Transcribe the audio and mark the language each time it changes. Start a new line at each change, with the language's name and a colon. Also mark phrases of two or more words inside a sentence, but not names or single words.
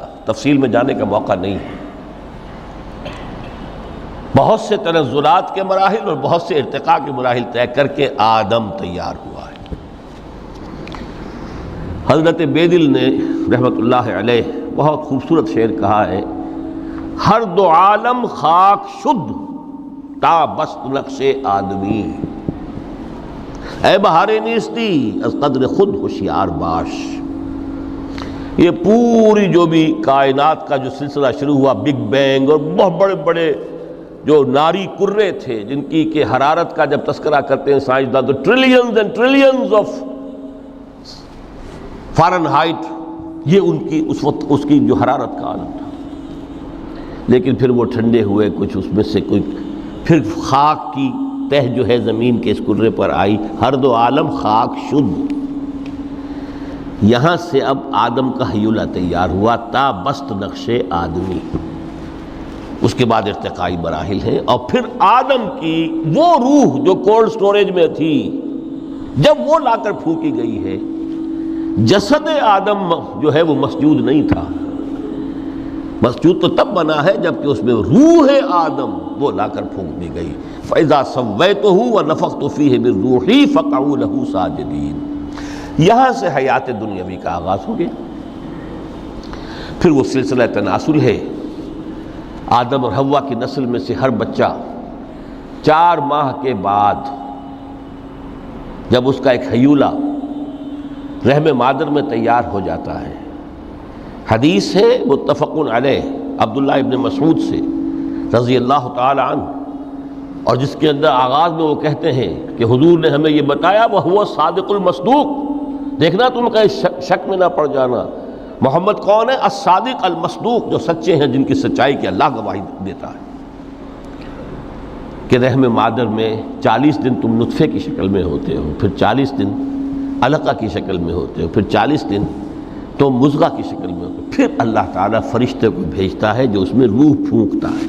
Urdu: تفصیل میں جانے کا موقع نہیں ہے. بہت سے تنزلات کے مراحل اور بہت سے ارتقاء کے مراحل طے کر کے آدم تیار ہوا ہے. حضرت بیدل نے رحمۃ اللہ علیہ بہت خوبصورت شعر کہا ہے،
Persian: ہر دو عالم خاک شد تا بست نقش آدمی، اے بہار نیستی از قدر خود ہوشیار باش۔
Urdu: یہ پوری جو بھی کائنات کا جو سلسلہ شروع ہوا، بگ بینگ، اور بہت بڑے بڑے جو ناری کرے تھے جن کی کہ حرارت کا جب تذکرہ کرتے ہیں سائنسداں تو
English: trillions and trillions of Fahrenheit,
Urdu: یہ ان کی اس وقت اس کی جو حرارت کا عالم تھا، لیکن پھر وہ ٹھنڈے ہوئے، کچھ اس میں سے کوئی پھر خاک کی تہ جو ہے زمین کے اس کرے پر آئی،
Persian: ہر دو عالم خاک شد۔
Urdu: یہاں سے اب آدم کا ہیولہ تیار ہوا،
Persian: تا بست نقش آدمی،
Urdu: اس کے بعد ارتقائی مراحل ہیں، اور پھر آدم کی وہ روح جو
English: cold storage
Urdu: میں تھی جب وہ لا کر پھونکی گئی ہے، جسد آدم جو ہے وہ مسجود نہیں تھا، مسجود تو تب بنا ہے جب کہ اس میں روح آدم وہ لا کر پھونک دی گئی،
Arabic: فَإِذَا سَوَّيْتُهُ وَنَفَخْتُ فِيهِ مِن رُوحِي فَقَعُوا لَهُ سَاجِدِينَ۔
Urdu: یہاں سے حیات دنیاوی کا آغاز ہو گیا۔ پھر وہ سلسلہ تناسل ہے، آدم اور حوا کی نسل میں سے ہر بچہ 4 ماہ کے بعد جب اس کا ایک ہیولہ رحم مادر میں تیار ہو جاتا ہے، حدیث ہے متفق علیہ عبداللہ ابن مسعود سے رضی اللہ تعالی عنہ، اور جس کے اندر آغاز میں وہ کہتے ہیں کہ حضور نے ہمیں یہ بتایا
Arabic: وَهُوَ الصادق المصدوق،
Urdu: دیکھنا تم کہیں شک میں نہ پڑ جانا، محمد کون ہے؟
Arabic: الصادق المصدوق،
Urdu: جو سچے ہیں، جن کی سچائی کی اللہ گواہی دیتا ہے، کہ رحم مادر میں 40 دن تم نطفے کی شکل میں ہوتے ہو، پھر 40 دن علقہ کی شکل میں ہوتے ہو، پھر 40 دن تو مضغہ کی شکل میں ہوتے ہو، پھر اللہ تعالیٰ فرشتے کو بھیجتا ہے جو اس میں روح پھونکتا ہے۔